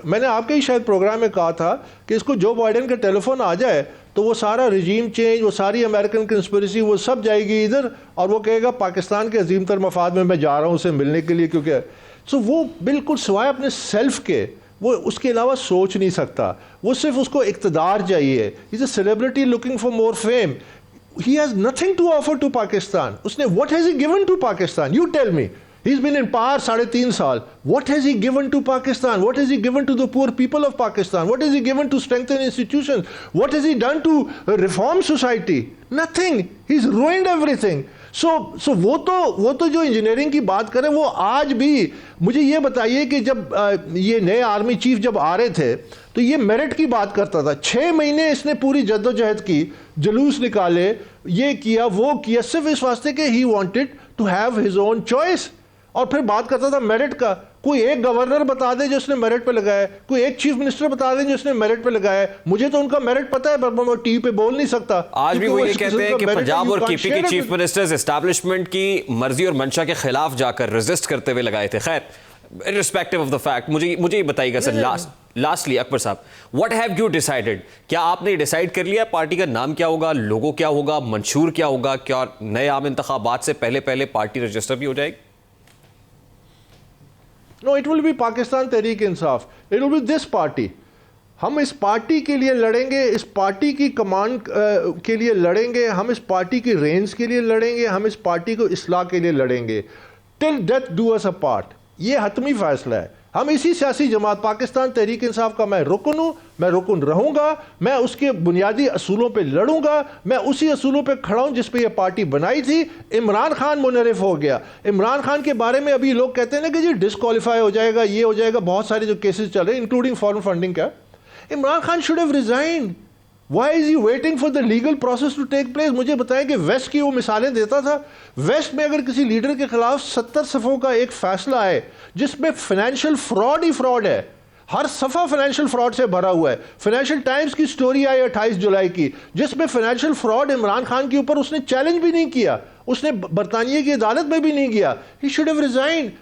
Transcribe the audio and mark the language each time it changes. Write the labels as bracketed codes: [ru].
[ur] میں نے آپ کے ہی شاید پروگرام میں کہا تھا کہ اس کو جو بائیڈن کا ٹیلی فون آ جائے تو وہ سارا رجیم چینج، وہ ساری امریکن کنسپریسی، وہ سب جائے گی ادھر، اور وہ کہے گا پاکستان کے عظیم تر مفاد میں جا رہا ہوں اسے ملنے کے لیے. کیونکہ وہ بالکل سوائے اپنے سیلف کے وہ اس کے علاوہ سوچ نہیں سکتا. وہ صرف اس کو اقتدار چاہیے. [en] He's a celebrity looking for more fame. He has nothing to offer to Pakistan. [ur] اس نے [en] what has he given to Pakistan? You tell me. He's been in power 3.5 سال. What has he given to Pakistan? What has he given to the poor people of Pakistan? What has he given to strengthen institutions? What has he done to reform society? Nothing. He's ruined everything. [ur] So وہ تو جو engineering کی بات کریں، وہ آج بھی مجھے یہ بتائیے کہ جب یہ نئے آرمی چیف جب آ رہے تھے تو یہ میرٹ کی بات کرتا تھا. 6 مہینے اس نے پوری جد و جہد کی، جلوس نکالے، یہ کیا وہ کیا، صرف اس واسطے کہ [en] He wanted to have his own choice. [ur] اور پھر بات کرتا تھا میرٹ کا. کوئی ایک گورنر بتا دے جو اس نے میرٹ پہ لگایا ہے، کوئی ایک چیف منسٹر بتا دے جو اس نے میرٹ پہ لگایا ہے. مجھے تو ان کا میرٹ پتا ہے پر میں ٹی وی پہ بول نہیں سکتا. آج بھی وہ یہ کہتے ہیں کہ پنجاب اور کیپی کے چیف منسٹرز اسٹیبلشمنٹ کی مرضی اور منشا کے خلاف جا کر ریزسٹ کرتے ہوئے لگائے تھے. خیر، [en] irrespective of the fact، [ur] مجھے یہ بتائیے گا سر، لاسٹلی اکبر صاحب، [en] what have you decided؟ [ur] کیا آپ نے ڈیسائیڈ کر لیا پارٹی کا نام کیا ہوگا، لوگو کیا ہوگا، منشور کیا ہوگا؟ کیا نئے عام انتخابات سے پہلے پارٹی رجسٹر بھی ہو جائے گی؟ [en] No, it will be Pakistan Tehreek Insaf. It will be this party. [ur] ہم اس پارٹی کے لیے لڑیں گے، اس پارٹی کی کمانڈ کے لیے لڑیں گے، ہم اس پارٹی کی رینز کے لیے لڑیں گے، ہم اس پارٹی کو اصلاح کے لیے لڑیں گے. [en] Till death do us apart. [ur] یہ حتمی فیصلہ ہے. ہم اسی سیاسی جماعت پاکستان تحریک انصاف کا میں رکن ہوں، میں رکن رہوں گا، میں اس کے بنیادی اصولوں پہ لڑوں گا، میں اسی اصولوں پہ کھڑا ہوں جس پہ یہ پارٹی بنائی تھی. عمران خان منحرف ہو گیا. عمران خان کے بارے میں ابھی لوگ کہتے ہیں نا کہ جی ڈسکوالیفائی ہو جائے گا، یہ ہو جائے گا، بہت سارے جو کیسز چل رہے ہیں انکلوڈنگ فارن فنڈنگ کا. [en] Imran Khan should have resigned. Why is he waiting for the legal process to take place? [ur] مجھے بتائیں کہ ویسٹ کی وہ مثالیں دیتا تھا. ویسٹ میں اگر کسی لیڈر کے خلاف 70 صفحوں کا ایک فیصلہ ہے جس میں فائنینشیل فراڈ ہی فراڈ ہے، ہر صفحہ فائنینشیل فراڈ سے بھرا ہوا ہے. فائنینشیل ٹائمز کی سٹوری آئی 28 جولائی کی جس میں فائنینشیل فراڈ عمران خان کے اوپر اس نے چیلنج بھی نہیں کیا، اس نے برطانیہ کی عدالت میں بھی نہیں گیا. [en] He should have resigned.